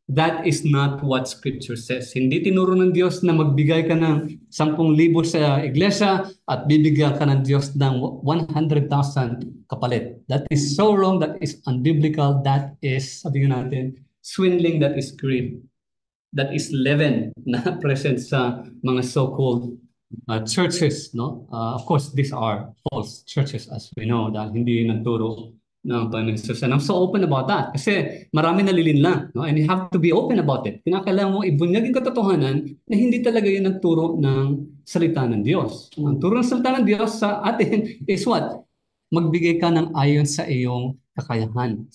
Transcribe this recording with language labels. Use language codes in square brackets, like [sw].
[en] That is not what Scripture says. [tl] Hindi tinuro ng Diyos na magbigay ka ng 10,000 sa iglesia at bibigyan ka ng Diyos ng 100,000 kapalit. [en] That is so wrong. That is unbiblical. That is, [tl] sabihin natin, [en] swindling. That is greed. That is leaven na present sa mga so-called churches. No? Of course, these are false churches as we know [tl] dahil hindi nagturo ng Panginoon Hesus. [en] And I'm so open about that [tl] kasi marami nalilinlang. [en] No? And you have to be open about it. [tl] Kinakailangan mo ibunyag yung katotohanan na hindi talaga yun ang turo ng salita ng Diyos. Ang turo ng salita ng Diyos sa atin is what? Magbigay ka ng ayon sa iyong kakayahan.